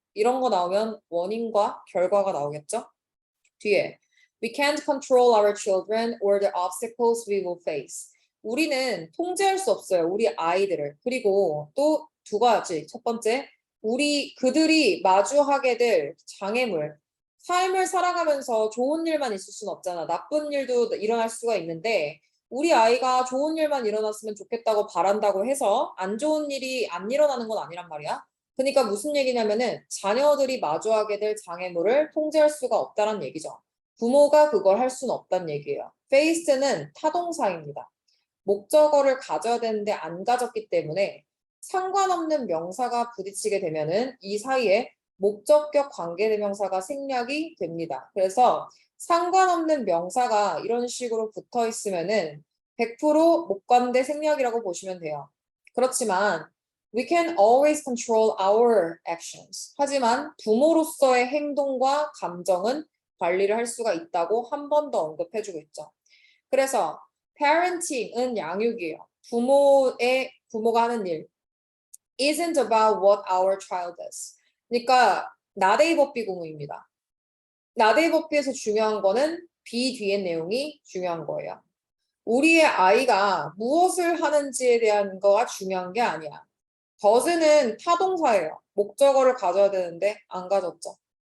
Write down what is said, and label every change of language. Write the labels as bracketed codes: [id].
[ko] 이런 거 나오면 원인과 결과가 나오겠죠? [en] 뒤에 We can't control our children or the obstacles we will face. [ko] 우리는 통제할 수 없어요. 우리 아이들을. 그리고 또 두 가지. 첫 번째, 그들이 마주하게 될 장애물. 삶을 살아가면서 좋은 일만 있을 수는 없잖아. 나쁜 일도 일어날 수가 있는데 우리 아이가 좋은 일만 일어났으면 좋겠다고 바란다고 해서 안 좋은 일이 안 일어나는 건 아니란 말이야. 그러니까 무슨 얘기냐면은 자녀들이 마주하게 될 장애물을 통제할 수가 없다는 얘기죠. 부모가 그걸 할 수는 없다는 얘기예요. face는 타동사입니다. 목적어를 가져야 되는데 안 가졌기 때문에 상관없는 명사가 부딪히게 되면은 이 사이에 목적격 관계대명사가 생략이 됩니다. 그래서 상관없는 명사가 이런 식으로 붙어 있으면은 100% 목관대 생략이라고 보시면 돼요. 그렇지만 [en] we can always control our actions. [ko] 하지만 부모로서의 행동과 감정은 관리를 할 수가 있다고 한 번 더 언급해주고 있죠. 그래서 parenting은 양육이에요. 부모가 하는 일 [en] isn't about what our child does. [ko] 그러니까 나데이버비 구문입니다. 나데이버비에서 중요한 거는 be 뒤의 내용이 중요한 거예요. 우리의 아이가 무엇을 하는지에 대한 거가 중요한 게 아니야. does는 타동사예요. 목적어를 가져야 되는데 안 가졌죠.